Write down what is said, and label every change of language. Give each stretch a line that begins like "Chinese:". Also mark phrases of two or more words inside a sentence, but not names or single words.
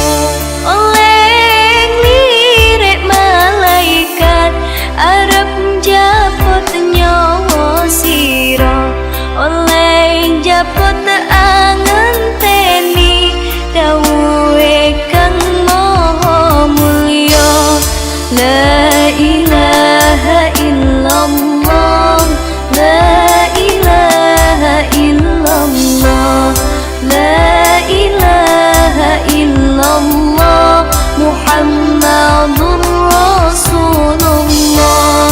Javanese: Oleh lirik malaikat arep njaput nyawa sira. Oleh njaput angenteni dawuhe kang maha mulya.
Arabic: لا إله إلا الله، لا إله إلا الله، لا إله إلا الله، محمد رسول الله.